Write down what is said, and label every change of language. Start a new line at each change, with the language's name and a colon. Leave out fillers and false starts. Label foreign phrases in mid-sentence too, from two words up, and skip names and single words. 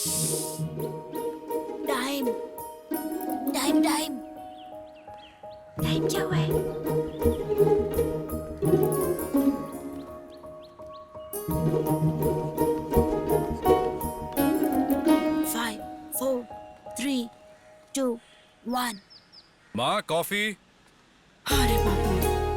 Hindi: टाइम टाइम टाइम टाइम क्या हुआ है?
English: Five, four, three, two, one.
Hindi: माँ कॉफी। अरे बाप रे।